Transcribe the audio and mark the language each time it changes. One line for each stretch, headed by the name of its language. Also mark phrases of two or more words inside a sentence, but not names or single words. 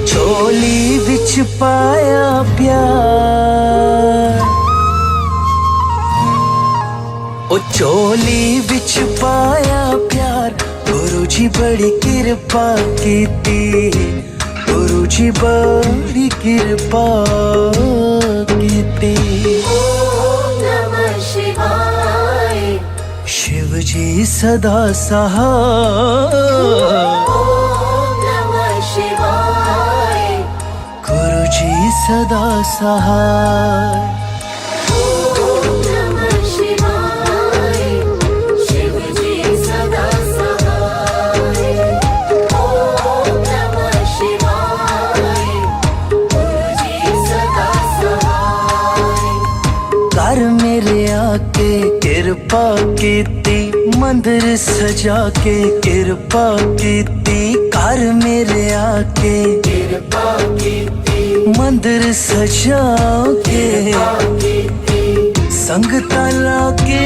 Punjabi: ਝੋਲੀ ਵਿੱਚ ਪਾਇਆ ਪਿਆਰ, ਓ ਝੋਲੀ ਵਿੱਚ ਪਾਇਆ ਪਿਆਰ। ਗੁਰੂ ਜੀ ਬੜੀ ਕਿਰਪਾ ਕੀਤੀ, ਗੁਰੂ ਜੀ ਬੜੀ ਕਿਰਪਾ ਕੀਤੀ।
Sanskrit: ओम नमः शिवाय,
Hindi: शिव जी सदा सहाय,
Sanskrit: ओम नमः शिवाय,
Hindi: गुरु जी सदा सहाय।
Sanskrit: ओम नमः शिवाय,
Hindi: शिव जी सदा सहाय,
Sanskrit: ओम नमः शिवाय,
Hindi: गुरु जी सदा सहाय।
Punjabi: ਘਰ ਮੇਰੇ ਆ ਕੇ ਕਿਰਪਾ ਕੀਤੀ, ਮੰਦਰ ਸਜਾ ਕੇ ਕਿਰਪਾ ਕੀਤੀ। ਘਰ ਮੇਰੇ ਆ ਕੇ ਕਿਰਪਾ ਕੀਤੀ, ਮੰਦਰ ਸਜਾ ਕੇ ਸੰਗਤਾਂ ਲਾ ਕੇ